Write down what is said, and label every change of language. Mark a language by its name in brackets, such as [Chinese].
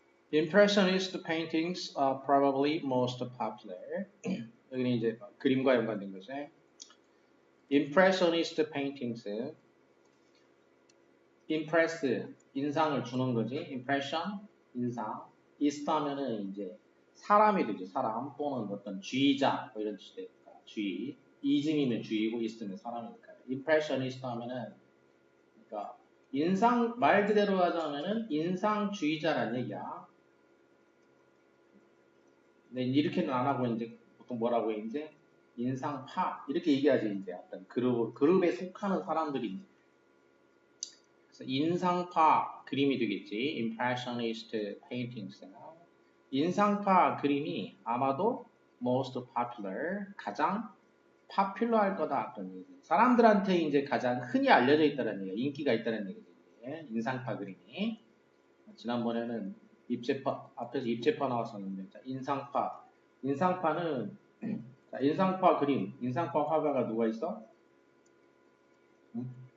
[English] Impressionist paintings are probably most popular. [Korean] 여기는 이제 그림과 연관된 거죠. [English] Impressionist paintings, impress, [Korean] 인상을 주는 거지. Impression, 인상. ist 하면은 이제 사람이 되죠. 사람 또는 어떤 주의자 뭐 이런 뜻이 되니까 주의. is이면 주의고 ist면 사람이니까. Impressionist 하면은 그러니까 인상 말 그대로 하자면은 인상주의자라는 얘기야. 근데 이렇게는 안 하고 이제 보통 뭐라고 해 이제 인상파 이렇게 얘기하지 이제 어떤 그룹에 속하는 사람들이 그래서 인상파 그림이 되겠지. [English] Impressionist paintings. [Korean] 인상파 그림이 아마도 [English] most popular [Korean] 가장 popular 할 거다 그런 얘기. 사람들한테 이제 가장 흔히 알려져 있다는 얘기, 인기가 있다는 얘기지. 인상파 그림이. 지난번에는 입체파 앞에서 입체파 나왔었는데 자, 인상파는 자, 인상파 그림 인상파 화가가 누가 있어? 응?